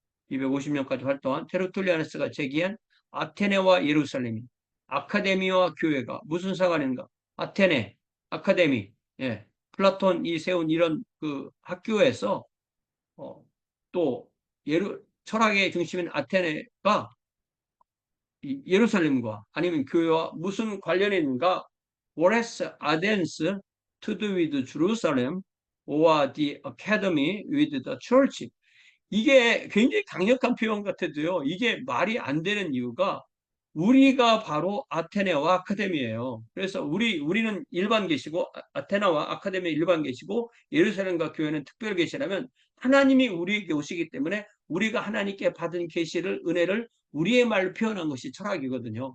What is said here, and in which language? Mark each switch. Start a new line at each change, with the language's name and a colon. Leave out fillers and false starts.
Korean: 250년까지 활동한 테르툴리아누스가 제기한 아테네와 예루살렘이 아카데미와 교회가 무슨 상관인가? 아테네, 아카데미, 예, 플라톤이 세운 이런 그 학교에서 또 철학의 중심인 아테네가 예루살렘과 아니면 교회와 무슨 관련이 있는가?
English: What has Athens to do with Jerusalem or the academy with the church?
Korean: 이게 굉장히 강력한 표현 같아도요. 이게 말이 안 되는 이유가 우리가 바로 아테네와 아카데미예요. 그래서 우리는 일반 계시고 아테나와 아카데미 일반 계시고 예루살렘과 교회는 특별 계시라면 하나님이 우리에게 오시기 때문에 우리가 하나님께 받은 계시를 은혜를 우리의 말로 표현한 것이 철학이거든요.